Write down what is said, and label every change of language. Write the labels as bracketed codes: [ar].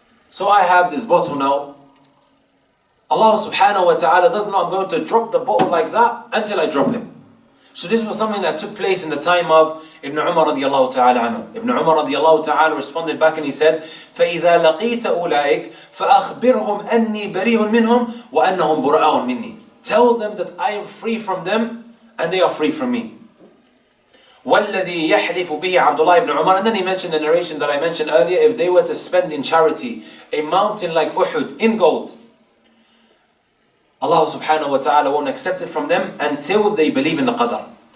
[en] So I have this bottle now. Allah subhanahu wa ta'ala doesn't know I'm going to drop the bottle like that until I drop it. So this was something that took place in the time of Ibn Umar radiallahu ta'ala anhu. Ibn Umar radiallahu ta'ala responded back and he said, [ar] فَإِذَا لَقِيتَ أُولَٰئِكَ فَأَخْبِرْهُمْ أَنِّي بَرِيءٌ مِّنْهُمْ وَأَنَّهُمْ بُرَآءٌ مِّنِّي. [en] Tell them that I am free from them and they are free from me. [ar] وَالَّذِي يَحْلِفُ بِهِ [en] Abdullah ibn Umar. And then he mentioned the narration that I mentioned earlier, if they were to spend in charity a mountain like Uhud in gold, Allah subhanahu wa ta'ala won't accept it from them until they believe in the Qadr.